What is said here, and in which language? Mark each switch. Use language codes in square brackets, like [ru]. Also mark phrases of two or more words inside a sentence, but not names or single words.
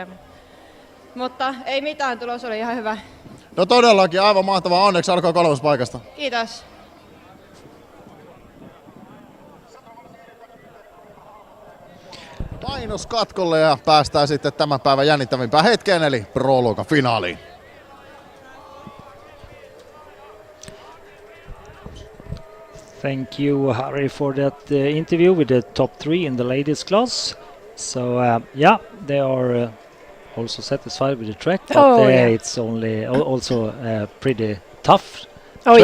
[fi] Mutta ei mitään, tulos oli ihan hyvä. No todellakin, aivan mahtavaa. Onneksi alkoi 3. paikasta. Kiitos. Mainos katkolle ja päästään sitten tämän päivän jännittävimpään hetkeen, eli Pro-luokan finaaliin. [en] Thank you, Harry, for that interview with the top 3 in the ladies class. So yeah, they are also satisfied with the track, but it's only also pretty tough track.